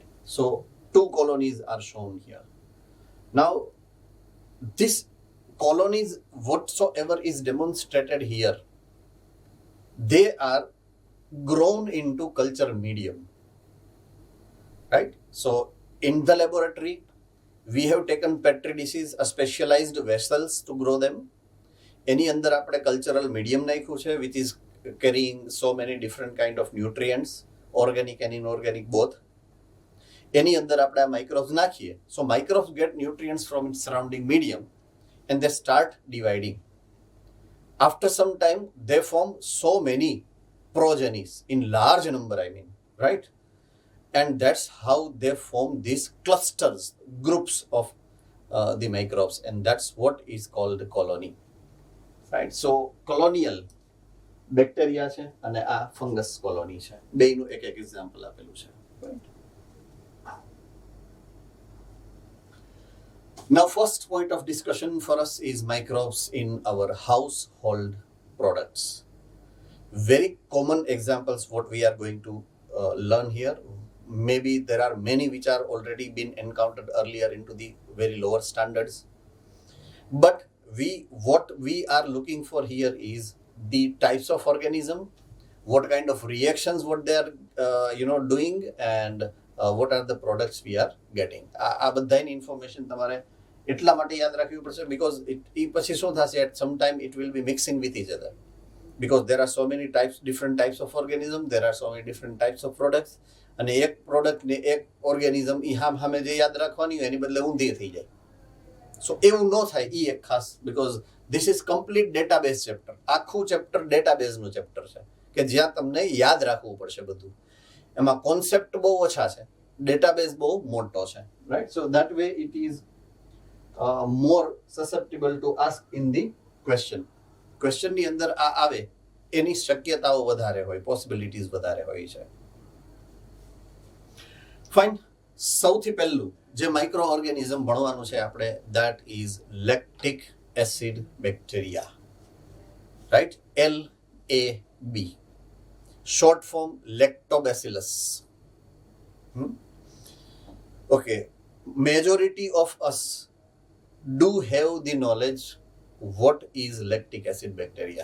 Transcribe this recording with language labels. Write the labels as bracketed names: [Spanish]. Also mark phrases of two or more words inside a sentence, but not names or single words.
[English] So two colonies are shown here. Now this colonies, whatsoever is demonstrated here, they are grown into culture medium, right? So in the laboratory we have taken petri dishes, a specialized vessels to grow them. [Gujarati] એની અંદર આપણે કલ્ચરલ મીડિયમ નાખ્યું છે [English] which is carrying so many different kind of nutrients, organic and inorganic both. [Gujarati] એની અંદર આપણે આ microbes નાખીએ, [English] so microbes get nutrients from its surrounding medium and they start dividing. After some time they form so many progenies in large number, I mean, right? And that's how they form these clusters, groups of the microbes, and that's what is called colony, right? So colonial bacteria [Gujarati] છે અને આ [English] fungus colony છે. [Gujarati] બેયનું એક example આપેલું છે, [English] right? Now first point of discussion for us is microbes in our household products. Very common examples what we are going to learn here. Maybe there are many which are already been encountered earlier into the very lower standards. But what we are looking for here is the types of organism, what kind of reactions what they are doing, and what are the products we are getting. [Gujarati] આ બધાની ઇન્ફોર્મેશન તમારે એટલા માટે યાદ રાખવી પડશે because એ પછી શું થશે, [English] at some time it will be mixing with each other because there are so many different types of organism, there are so many different types of products, [Gujarati] અને એક પ્રોડક્ટ ને એક ઓર્ગેનિઝમ એ સામે જે યાદ રાખવાની હોય એની બદલે ઊંધી થઈ જાય. સો એવું ન થાય એ એક ખાસ, [English] because this is complete database chapter. [Gujarati] આખું ચેપ્ટર ડેટાબેઝનું ચેપ્ટર છે કે જ્યાં તમને યાદ રાખવું પડશે બધું. એમાં કોન્સેપ્ટ બહુ ઓછા છે, ડેટાબેઝ બહુ મોટો છે, રાઈટ? [English] સો that way it is more susceptible to ask in the question. [Gujarati] ક્વેશ્ચનની અંદર આ આવે એની શક્યતાઓ વધારે હોય, પોસિબિલિટીઝ વધારે હોય છે. ફાઇન. સૌથી પહેલું જે માઇક્રો ઓર્ગેનિઝમ ભણવાનું છે આપણે, [English] that is lactic acid bacteria, right? LAB, short form lactobacillus. Okay, majority of us do have the knowledge what is lactic acid bacteria.